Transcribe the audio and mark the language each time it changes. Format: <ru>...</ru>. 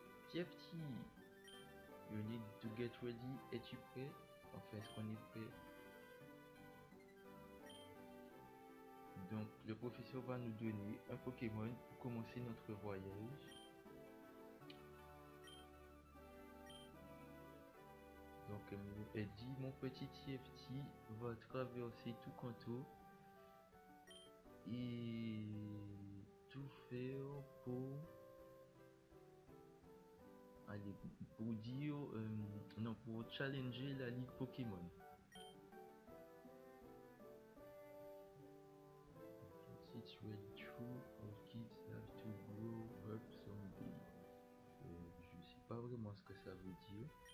<en>TFT, you need to get ready.</en> <fr>Es-tu prêt? Enfin, est-ce qu'on est prêt? Donc, le professeur va nous donner un Pokémon pour commencer notre voyage. Donc, elle dit, mon petit TFT va traverser tout Kanto et tout faire pour... Allez, pour dire... non, pour challenger la Ligue Pokémon.</fr> <en>It's really true, our kids have to grow up someday.</en> <fr>Je sais pas vraiment ce que ça veut dire.</fr>